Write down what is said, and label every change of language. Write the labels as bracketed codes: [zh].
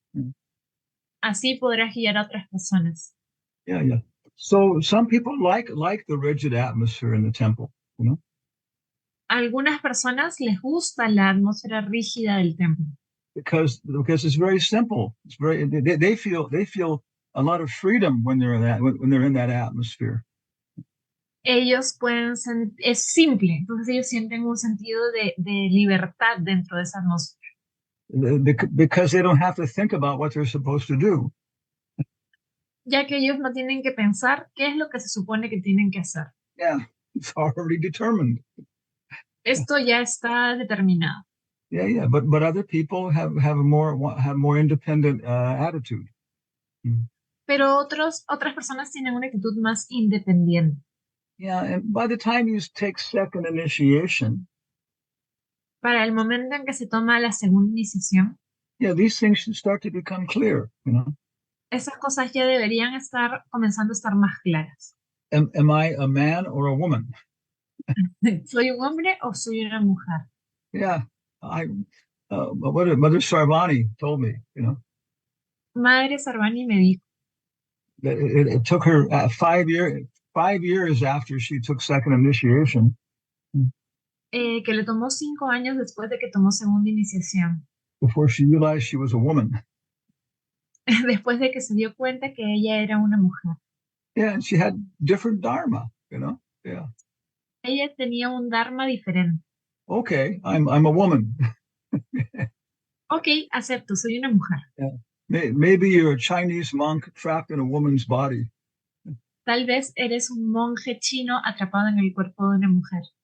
[es] Así podrás guiar a otras personas. [en] Yeah. So some people like the rigid atmosphere in the temple, [es] Algunas personas les gusta la atmósfera rígida del templo. [en] Because it's very simple. It's very they feel a lot of freedom when they're in that atmosphere. [es] Ellos es simple, entonces ellos sienten un sentido de libertad dentro de esa atmósfera. [en] Because they don't have to think about what they're supposed to do. [es] Ya que ellos no tienen que pensar qué es lo que se supone que tienen que hacer. [en] Yeah, it's already determined. [es] Esto ya está determinado. [en] Yeah. But other people have more independent attitude. [es] Pero otras personas tienen una actitud más independiente. [en] Yeah, and by the time you take second initiation, [es] Para el momento en que se toma la segunda iniciación, [en] yeah, these things should start to become clear, [es] esas cosas ya deberían estar comenzando a estar más claras. [en] Am I a man or a woman? [es] ¿Soy un hombre o soy una mujer? [en] Yeah, Mother Sarvani told me, [es] Madre Sarvani me dijo [en] that it took her 5 years after she took second initiation. [es] Que le tomó 5 años después de que tomó segunda iniciación. [en] Before she realized she was a woman. [es] Después de que se dio cuenta que ella era una mujer. [en] Yeah, and she had different dharma, Yeah. [es] Ella tenía un dharma diferente. [en] Okay, I'm a woman. [es] Okay, acepto, soy una mujer. [en] Yeah. Maybe you're a Chinese monk trapped in a woman's body. [es] Tal vez eres un monje chino atrapado en el cuerpo de una mujer.